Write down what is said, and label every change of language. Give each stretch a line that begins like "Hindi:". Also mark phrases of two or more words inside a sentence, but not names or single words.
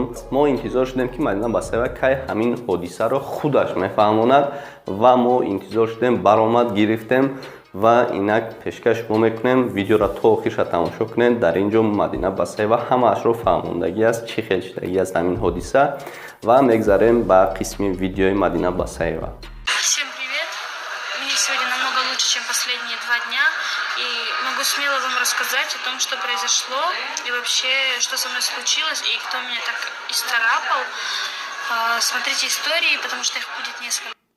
Tajik: Мо интизор шудем ки Мадина Басаева кай ҳамин ҳодисаро худаш мефаҳмонад ва мо интизор шудем, баромад гирифтем ва инак пешкаш шумо мекунем видеоро то охирша тамошо кунед. Дар ин ҷо Мадина Басаева ҳамаашро фаҳмондагӣ аст чӣ хел шудагӣ аст ҳамин ҳодиса ва мегзарем ба қисми видеои Мадина Басаева.
Russian: Всем привет! Мне сегодня намного лучше, чем последние 2 дня, и могу смело вам рассказать о том, что произошло и вообще, что со мной случилось и кто меня так исцарапал. Смотрите истории, потому что их будет несколько.